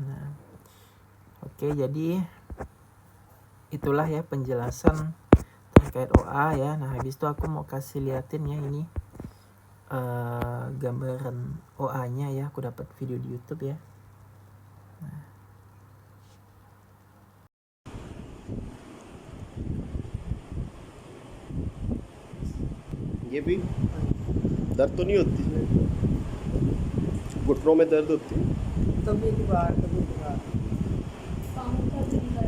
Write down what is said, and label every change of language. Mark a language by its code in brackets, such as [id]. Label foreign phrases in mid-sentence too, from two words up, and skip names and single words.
[id] Nah oke, jadi itulah ya penjelasan terkait OA ya. Nah habis itu aku mau kasih liatin ya ini gambaran OA-nya ya, aku dapat video di YouTube ya. Nah. [hi] ये भी दर्द तो नहीं होती, घुटनों में दर्द होती है कभी कभार पाँव का भी ऐसे